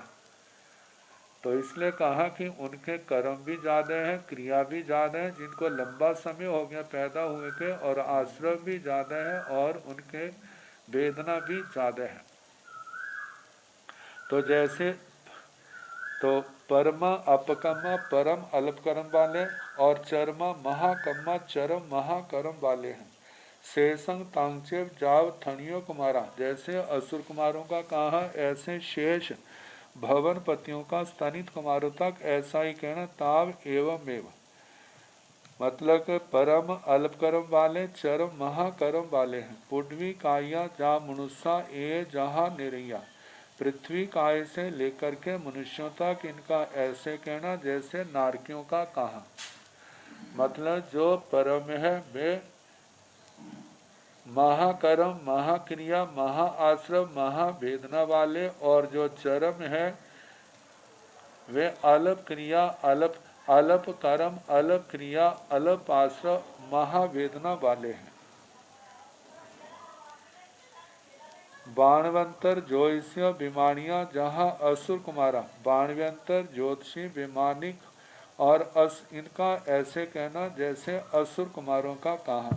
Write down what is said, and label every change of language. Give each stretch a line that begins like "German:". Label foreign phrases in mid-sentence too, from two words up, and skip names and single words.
Hindi: तो इसलिए कहा कि उनके कर्म भी ज़्यादा है, क्रिया भी ज़्यादा है, जिनको लंबा समय हो गया पैदा हुए के, और आश्रय भी ज़्यादा है, और उनके वेदना भी ज़्यादा है। तो जैसे तो
Prakrit languages: परमा अपकम्मा
Hindi: परम अल्प कर्म वाले, और
Prakrit languages: चरमा महाकम्मा
Hindi: चरम महाकर्म वाले हैं।
Prakrit languages: शेषंग तांगचेव जाव थणियो कुमारा,
Hindi: जैसे असुर कुमारों का कहा, ऐसे शेष भवन पतियों का स्तनित कुमारों तक ऐसा ही कहना।
Prakrit languages: ताव एवं एवं
Hindi: मतलब कि परम अल्प कर्म वाले चरम महाकर्म वाले हैं।
Prakrit languages: पुडवी काया जा मनुष्य ए जहाँ निरैया,
Hindi: पृथ्वी काय से लेकर के मनुष्यों तक इनका ऐसे कहना जैसे नारकियों का कहा। मतलब जो परम है वे महाकर्म महाक्रिया महाआश्रम महावेदना वाले, और जो चरम है वे अल्प क्रिया अल्प कर्म अल्प क्रिया अल्प आश्रम महावेदना वाले हैं।
Prakrit languages: बाणवंतर ज्योतिषी विमानिया जहाँ असुर कुमारा,
Hindi: बाणवंतर ज्योतिषी विमानिक और इनका ऐसे कहना जैसे असुर कुमारों का कहा।